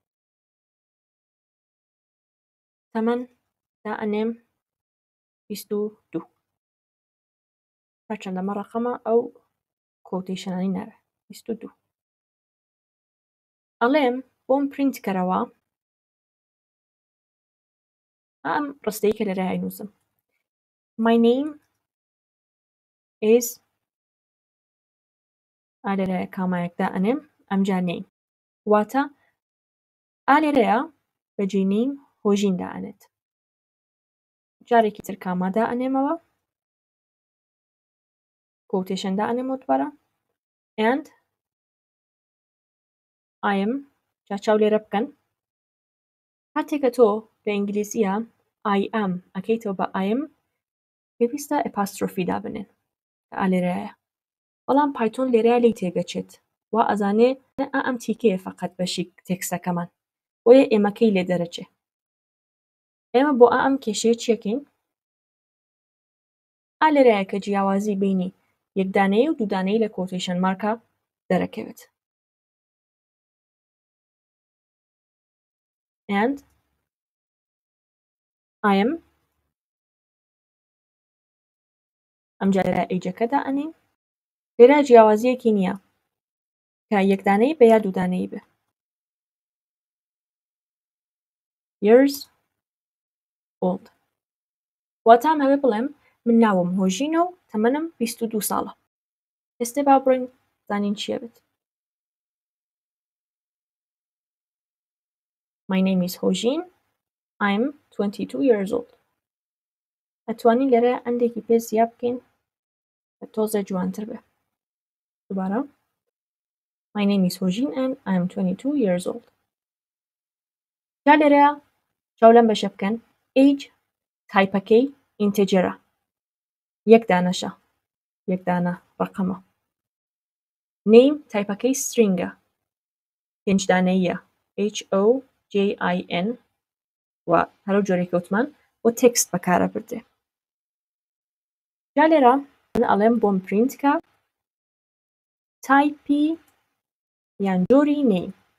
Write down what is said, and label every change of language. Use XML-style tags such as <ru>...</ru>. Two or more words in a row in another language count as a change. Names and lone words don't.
<ckb>تەمەن دائنێم 22. هەرچەندەمە ڕەقەمە ئەو کۆتیشنانی ناوێ 22. ئەڵێم بۆم پرینت کەرەوە ئەم ڕستەی کە لەرە هەینووسم.</ckb> <en>My name is</en> <ckb>ئالێرەیە کامایەکدا ئەنێم ئەمجا نیم واتە ئالێرەیە بەجێ نیم هۆژیندا ئەنێت. جارێکی تر کامادا ئەنێمەوە quotation دائنێمەوە دووبارە</ckb> <en>and I am</en> <ckb>چاو لێرە بکەن هاتێکە تۆ لە ئینگلیزیە</ckb> <en>I am</en> <ckb>ئەکەیتەوە بە</ckb> <en>I am</en> <ckb>پێویستە ئەپاسترۆفی دابنێن کە ئالێرەیە بەڵام پایتۆن لێرەیە لی تێگەچێت وا ئەزانێ ئەم تیکەیە فقط بەشی تێکستەکەمان بۆیە ئێمەکەی لێ دەرەچێ ئێمە بۆ ئەم کێشەیە چیەکەین ئالێرەیە کە جیاوازی بینی یەکدانەیە و دوودانەی لە کۆتیشن مارکە دەرەکەوێت and</ckb> <en>I am</en> <ckb>ئەمجا لێرە ئەیجەکە دائەنین لێرە جیاوازیەکی نییە کە یەکدانەی بە یا دوودانەی بێ</ckb> <en>years old</en> <ckb>واتام هەوێ بڵێم من ناوم هۆژینە و تەمەنم 22 ساڵە ئێستا با بڕۆین زانین چیە بێت</ckb> <en>My name is Hojin. I'm 22 years old.</en> <ckb>ئەتوانین لێرە ئەندێکی پێ زیاد بکەین کە تۆزە جوانتر بێ دووبارە</ckb> <en>My name is Hojin and I'm 22 years old.</en> <ckb>جا لێرەیە چاو لەم بەشە بکەن age تایپەکەی ئینتێجەرە یەک دانەشە یەک دانە ڕەقەمە name تایپەکەی stringە پێنج دانەییە HOJIN و هەرو جۆرەی کەوتمان بۆ تێکست بەکارە بردێ جا لێرە من ئەڵێم بۆم پرینتکە تایپی یان جۆری name</ckb>